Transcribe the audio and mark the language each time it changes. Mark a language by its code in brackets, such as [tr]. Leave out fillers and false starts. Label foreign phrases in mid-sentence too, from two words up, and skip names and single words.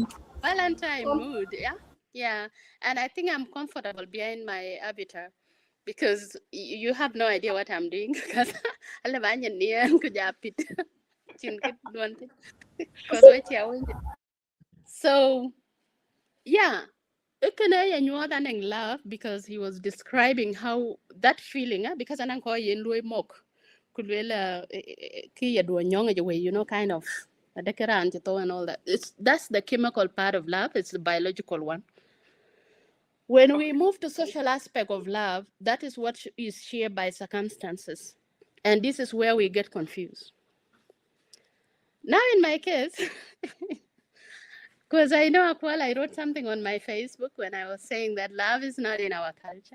[en] Valentine mood, yeah, yeah. And I think I'm comfortable behind my avatar because you have no idea what I'm doing because so yeah, Ikene and in love because he was describing how that feeling, because [ach] anang ko yen loy mok kulwela ki yadwo nyong away, [en] you know, kind of adekeran to and all that. That's the chemical part of love, it's the biological one. When we move to social aspect of love, that is what is shared by circumstances. And this is where we get confused. Now in my case, because I know Akwal, I wrote something on my Facebook when I was saying that love is not in our culture.